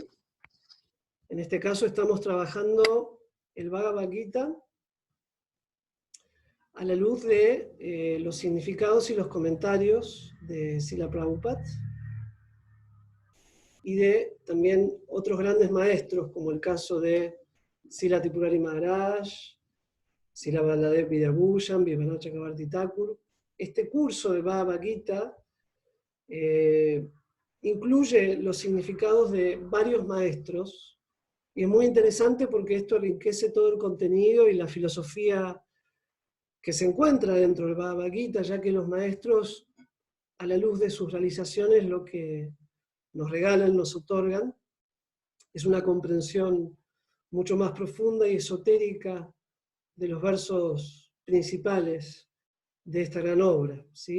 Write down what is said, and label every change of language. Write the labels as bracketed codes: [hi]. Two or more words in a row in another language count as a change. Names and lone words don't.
[es] En este caso estamos trabajando el Bhagavad Gita a la luz de los significados y los comentarios de Srila Prabhupada y de también otros grandes maestros, como el caso de Srila Tripurari Maharaj, Srila Baladev Vidyabhushan, Vimala Chakravarti Thakur. Este curso de Bhagavad Gita incluye los significados de varios maestros y es muy interesante porque esto enriquece todo el contenido y la filosofía que se encuentra dentro del Bhagavad Gita, ya que los maestros, a la luz de sus realizaciones, lo que nos regalan, nos otorgan, es una comprensión mucho más profunda y esotérica de los versos principales de esta gran obra, ¿sí?